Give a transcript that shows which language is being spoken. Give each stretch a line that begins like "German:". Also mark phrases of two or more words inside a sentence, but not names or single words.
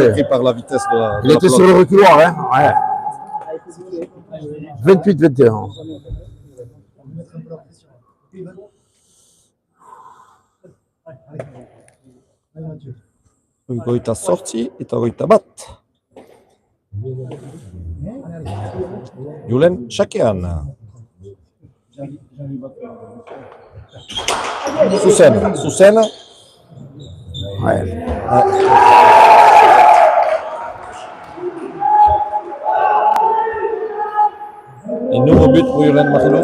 French: surpris par la vitesse de la. Il était sur le reculoir, hein. Ouais. 28-21. Goïta sorti et Goïta bat. Yulen Chakian. Sous scène. Ouais. Et nouveau but pour Yulen Marinos.